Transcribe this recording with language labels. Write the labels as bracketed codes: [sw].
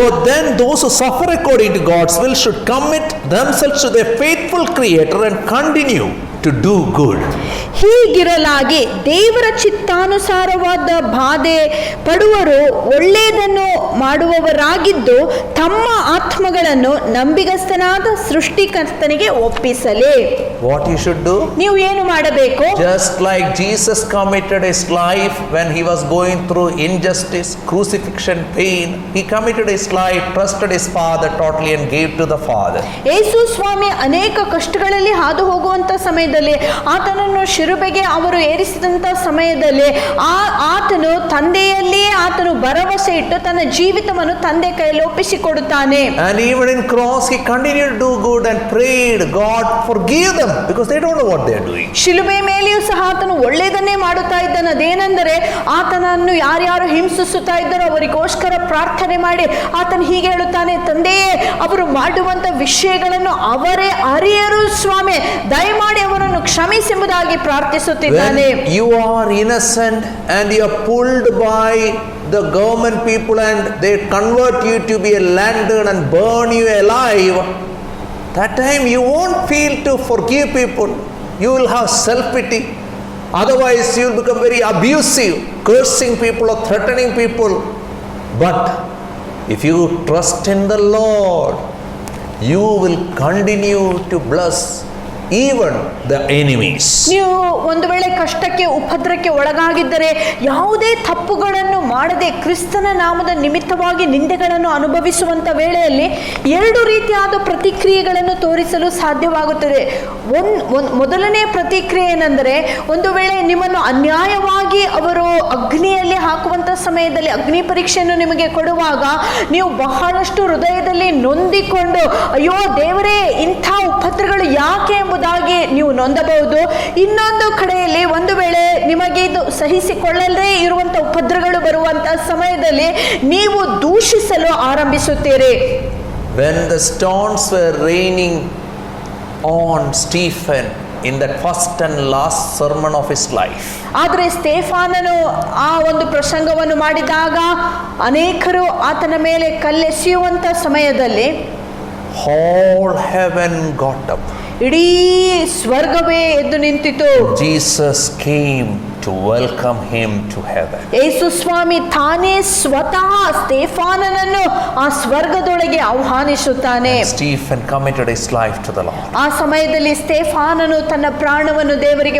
[en] So then those who suffer according to God's will should commit themselves to their faithful Creator and continue to do good. [kn] ಹೀಗಿರಲಾಗಿ ದೇವರ ಚಿತ್ತಾನುಸಾರವಾದ ಬಾಧೆ ಪಡುವರು ಒಳ್ಳೆಯದನ್ನು ಮಾಡುವವರಾಗಿದ್ದು ತಮ್ಮ ಆತ್ಮಗಳನ್ನು ನಂಬಿಗಸ್ತನಾದ ಸೃಷ್ಟಿಕರ್ತನಿಗೆ ಒಪ್ಪಿಸಲಿ. [en] What you should do? [kn] ನೀವು ಏನು ಮಾಡಬೇಕು? [en] Just like Jesus committed his life when he was going through injustice, crucifixion, pain, he committed his life, trusted his Father totally and gave to the Father. [kn] ಯೇಸು ಸ್ವಾಮಿ ಅನೇಕ ಕಷ್ಟಗಳಲ್ಲಿ ಹಾದು ಹೋಗುವಂತ ಸಮಯದಲ್ಲಿ ಆತನನ್ನು ಶಿಲುಬೆಗೆ ಅವರು ಏರಿಸಿದಂತ ಸಮಯದಲ್ಲಿ ಆತನು ತಂದೆಯಲ್ಲಿಯೇ ಆತನು ಭರವಸೆ ಇಟ್ಟು ತನ್ನ ಜೀವಿತವನ್ನು ತಂದೆ ಕೈಯಲ್ಲಿ ಒಪ್ಪಿಸಿಕೊಡುತ್ತಾನೆ. [en] And even in cross he continued to do good and prayed, God forgive them because they don't know what they are doing. [kn] ಶಿಲುಬೆ ಮೇಲೆಯೂ ಸಹ ಆತನು ಒಳ್ಳೆಯದನ್ನೇ ಮಾಡುತ್ತಾ ಇದ್ದಾನೆ. ಅದೇನೆಂದರೆ ಆತನನ್ನು ಯಾರ್ಯಾರು ಹಿಂಸಿಸುತ್ತಾ ಇದ್ದಾರೋ ಅವರಿಗೋಸ್ಕರ ಪ್ರಾರ್ಥನೆ ಮಾಡಿ ಆತನು ಹೀಗೆ ಹೇಳುತ್ತಾನೆ, ತಂದೆಯೇ ಅವರು ಮಾಡುವಂತ ವಿಷಯಗಳನ್ನು ಅವರೇ ಅರಿಯರು ಸ್ವಾಮಿ, ದಯಮಾಡಿ ಅವರನ್ನು ಕ್ಷಮಿಸೆಂಬುದಾಗಿ ಪ್ರಾರ್ಥಿಸುತ್ತಿದ್ದಾನೆ. [en] When you are innocent and you are pulled by the government people and they convert you to be a lantern and burn you alive, that time you won't feel to forgive people. You will have self-pity. Otherwise you will become very abusive, cursing people or threatening people. But if you trust in the Lord, you will continue to bless even the enemies. [kn] ನೀವು ಒಂದು ವೇಳೆ ಕಷ್ಟಕ್ಕೆ ಉಪದ್ರಕ್ಕೆ ಒಳಗಾಗಿದ್ದರೆ ಯಾವುದೇ ತಪ್ಪುಗಳನ್ನು ಮಾಡದೆ ಕ್ರಿಸ್ತನ ನಾಮದ ನಿಮಿತ್ತವಾಗಿ ನಿಂದೆಗಳನ್ನು ಅನುಭವಿಸುವಂತ ವೇಳೆಯಲ್ಲಿ ಎರಡು ರೀತಿಯಾದ ಪ್ರತಿಕ್ರಿಯೆಗಳನ್ನು ತೋರಿಸಲು ಸಾಧ್ಯವಾಗುತ್ತದೆ. ಮೊದಲನೇ ಪ್ರತಿಕ್ರಿಯೆ ಏನೆಂದರೆ, ಒಂದು ವೇಳೆ ನಿಮ್ಮನ್ನು ಅನ್ಯಾಯವಾಗಿ ಅವರು ಅಗ್ನಿಯಲ್ಲಿ ಹಾಕುವಂತ ಸಮಯದಲ್ಲಿ ಅಗ್ನಿ ಪರೀಕ್ಷೆಯನ್ನು ನಿಮಗೆ ಕೊಡುವಾಗ ನೀವು ಬಹಳಷ್ಟು ಹೃದಯದಲ್ಲಿ ನೊಂದಿಕೊಂಡು ಅಯ್ಯೋ ದೇವರೇ ಇಂಥ ಉಪದ್ರಗಳು ಯಾಕೆ ಎಂಬುದಾಗಿ ನೀವು ನೊಂದಬಹುದು. ಇನ್ನೊಂದು ಕಡೆಯಲ್ಲಿ ಒಂದು ವೇಳೆ ನಿಮಗೆ ಇದು ಸಹಿಸಿಕೊಳ್ಳಲೇ ಇರುವಂತ ಉಪದ್ರಗಳು ಬರುವಂತ ಸಮಯದಲ್ಲಿ ನೀವು ದೂಷಿಸಲು ಆರಂಭಿಸುತ್ತೀರಿ. [en] When the stones were raining on Stephen in that first and last sermon of his life, [kn] ಆದರೆ ಸ್ಟೇಫಾನನು ಆ ಒಂದು ಪ್ರಸಂಗವನ್ನು ಮಾಡಿದಾಗ ಅನೇಕರು ಆತನ ಮೇಲೆ ಕಲ್ಲೆಸೆಯುವಂತ ಸಮಯದಲ್ಲಿ [en] whole heaven got up. [kn] ಇಡೀ ಸ್ವರ್ಗವೇ ಎದ್ದು ನಿಂತಿತು. [en] Jesus came to welcome him to heaven. [kn] ಯೇಸು ಸ್ವಾಮಿ ತಾನೇ ಸ್ವತಃ ಸ್ತೆಫಾನನನ್ನು ಆ ಸ್ವರ್ಗದೊಳಗೆ ಆಹ್ವಾನಿಸುತ್ತಾನೆ. [en] Stephen committed his life to the Lord. [kn] ಆ ಸಮಯದಲ್ಲಿ ಸ್ತೆಫಾನನು ತನ್ನ ಪ್ರಾಣವನ್ನು ದೇವರಿಗೆ